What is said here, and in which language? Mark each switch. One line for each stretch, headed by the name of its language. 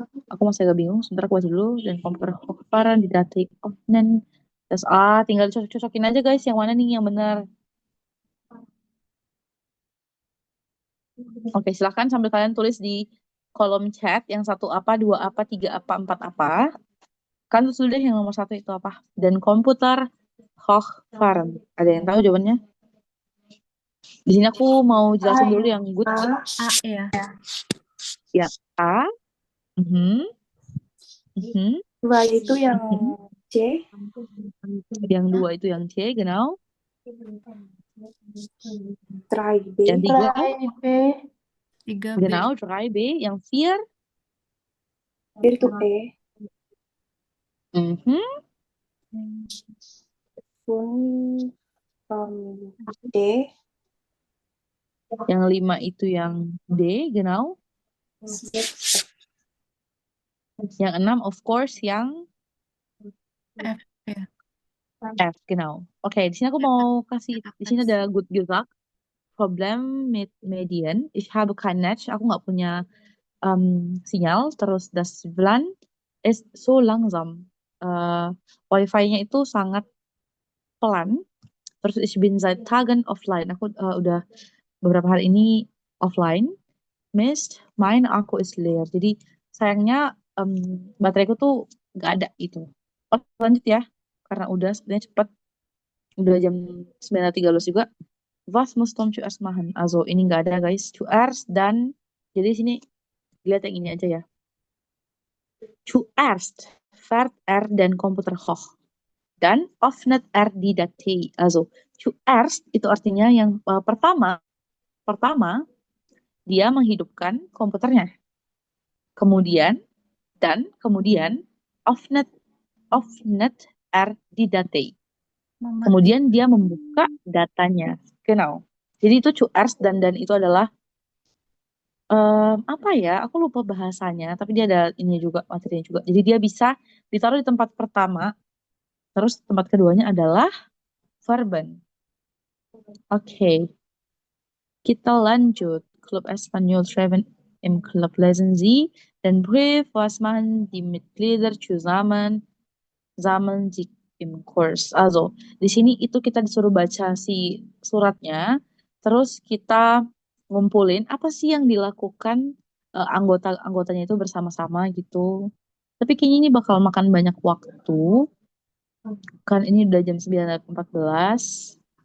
Indonesian: Aku masih agak bingung. Sebentar aku baca dulu.
German: Dan komputer hochfahren
Indonesian: di datik offnen. Terus tinggal cocok-cocokin aja guys. Yang mana nih yang benar? Oke, silahkan sambil kalian tulis di kolom chat. Yang 1 apa, 2 apa, 3 apa, 4 apa. Kan sudah yang nomor 1 itu apa?
German: Dan komputer hochfahren.
Indonesian: Ada yang tahu jawabannya? Di sini aku mau jelasin dulu yang good. A ya. Ya, A. Mhm. Mhm. 2 itu yang Mhm. C. Yang 2 itu yang C, genau. 3B. Yang 3, 3B. 3B. genau, 3B. Yang 4, 4 itu E. mhm. Pun D. Yang 5 itu yang D, genau. 6 Yang 6, of course, yang F ya. F, genau. Oke, di sini aku mau kasih, di sini ada good gesagt.
German: Problem mit Medien. Ich habe kein Netz.
Indonesian: Aku nggak punya sinyal.
German: Terus das WLAN ist so langsam.
Indonesian: Wifi-nya itu sangat pelan.
German: Terus ich bin seit Tagen offline.
Indonesian: Aku udah beberapa hari ini offline.
German: Mist, mein Akku ist leer.
Indonesian: Jadi sayangnya bateraiku tuh nggak ada itu. Oh, lanjut ya. Karena udah sebenarnya cepet. Udah jam 9.13 juga.
German: Was muss Tom zuerst machen?
Indonesian: Also ini nggak ada guys. Zuerst dan jadi sini lihat yang ini aja ya.
German: Zuerst fährt er den Computer hoch. Dan öffnet er die Datei.
Indonesian: Also zuerst itu artinya yang pertama dia menghidupkan komputernya. Kemudian kemudian
German: öffnet er die Datei.
Indonesian: Kemudian dia membuka datanya. Genau. Jadi itu zuerst dan itu adalah apa ya? Aku lupa bahasanya, tapi dia ada ini juga materinya juga. Jadi dia bisa ditaruh di tempat pertama, terus tempat keduanya adalah verben. Oke, kita lanjut.
German: Klub Espanyol Treven im Club lesen Sie den Brief, was machen die Mitglieder zusammen, sammeln sich im Kurs.
Indonesian: Also, di sini itu kita disuruh baca si suratnya, terus kita ngumpulin apa sih yang dilakukan anggotanya itu bersama-sama gitu. Tapi kayaknya ini bakal makan banyak waktu. Kan ini udah jam 9.14.